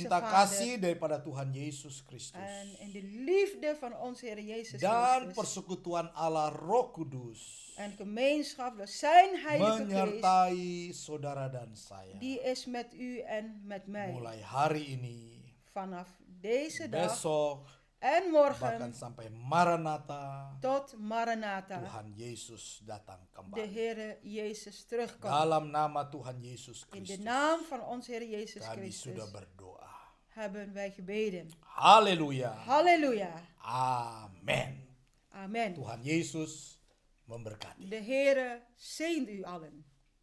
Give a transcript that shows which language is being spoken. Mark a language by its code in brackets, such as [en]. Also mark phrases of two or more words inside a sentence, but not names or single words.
[id] Cinta [nl] Vader. [id] kasih daripada Tuhan Yesus Kristus. [nl] En in de liefde van onze Heer Jezus [id] Dan [nl] Christus. [id] persekutuan Allah Roh Kudus [nl] En gemeenschap door zijn heilige geest. [id] menyertai saudara dan saya. [nl] Die is met u en met mij. [id] Mulai hari ini, [nl] Vanaf deze dag [id] besok, [nl] en [id] bahkan [nl] morgen [id] sampai Maranatha, [nl] tot Maranatha. [id] Tuhan Yesus datang [nl] De [id] kembali. [nl] Heere Jezus terugkomt. [id] Dalam nama Tuhan Yesus [nl] In de [id] Kristus, [nl] naam van onze Heer Jezus [id] kami [nl] Christus [id] sudah berdoa. [nl] hebben wij gebeden. [id] Haleluya. [nl] Halleluja. [id] Amin. [nl] Amen. [id] Tuhan Yesus memberkati. [nl] De Heere zegent u allen.